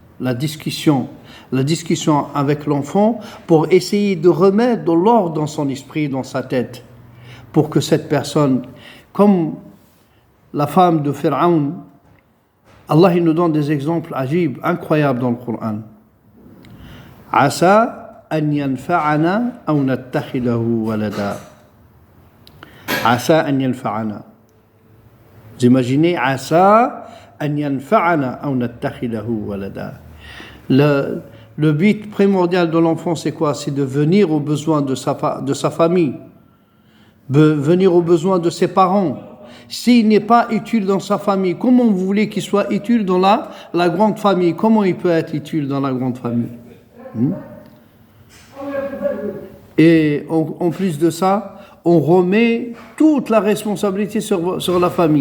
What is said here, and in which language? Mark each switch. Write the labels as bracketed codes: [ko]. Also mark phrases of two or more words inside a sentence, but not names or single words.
[fr] avec l'enfant pour essayer de remettre de l'ordre dans son esprit, dans sa tête, pour que cette personne, comme la femme de Pharaon, Allah il nous donne des exemples ajib, incroyables dans le Coran. [ar] عسى أن ينفعنا أو نتخذه ولدا. عسى أن ينفعنا. Vous imaginez عسى أن ينفعنا أو نتخذه ولدا. [fr] Le but primordial de l'enfant, c'est quoi? C'est de venir aux besoins de sa famille, venir aux besoins de ses parents. S'il n'est pas utile dans sa famille, comment vous voulez qu'il soit utile dans la grande famille? Comment il peut être utile dans la grande famille? Et en plus de ça, on remet toute la responsabilité sur la famille.